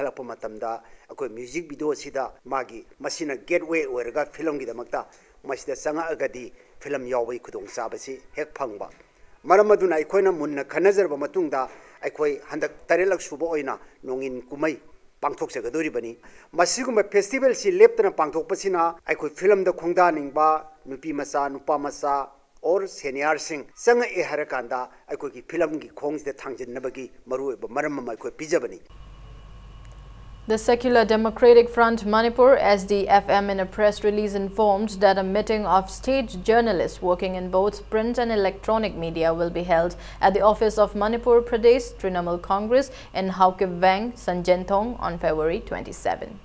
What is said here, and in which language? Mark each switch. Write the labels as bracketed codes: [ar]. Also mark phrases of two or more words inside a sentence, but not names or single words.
[mni] khalakpa matamda akoi [en] music video [mni] sida magi masina gateway oiraga film gi damakta masida sanga agadi film yawai khudong sabasi hek phangba maram aduna aikoina munna khanazarba matungda aikoi handak tarelak suba oina Nongin Kumai pangthok sagadoribani masiguma festival si leptana pangthok pasina aikoi film da khongda ningba nupi masa nupa masa or senior sing sanga e harakanda aikoi ki film gi khongs de thangjin nabagi maru ba maram ma aikoi pijabani. [en] The Secular Democratic Front Manipur SDFM in a press release informed that a meeting of state journalists working in both print and electronic media will be held at the office of Manipur Pradesh Trinamool Congress in Haukivang, Sanjenthong on February 27.